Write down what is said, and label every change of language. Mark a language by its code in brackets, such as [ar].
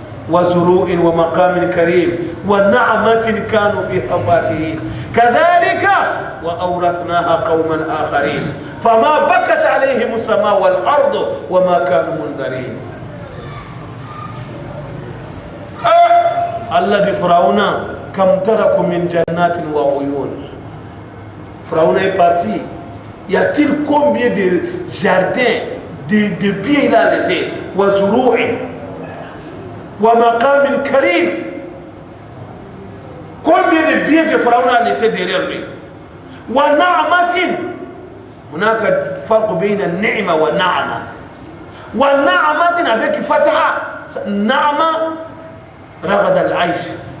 [ar] وزروع ومقام كريم ونعمة كانوا فيها فاكهين كذلك وأورثناها قوما آخرين فما بكت عليهم السماء والأرض وما كانوا منذرين. الله دي فرعون كم تركوا من جنات وعيون. [fr] Pharaon est parti. Y a-t-il combien de jardins, de biens il a laissé? [ar] Wa zuru'in wa maqamin karim. [fr] Combien de biens que Pharaon a laissé derrière lui? [ar] Wa na'matin. هناك فرق بين النعمة والنعمة. والنعمة [fr] avec fataha. [ar] Na'ma رغد العيش.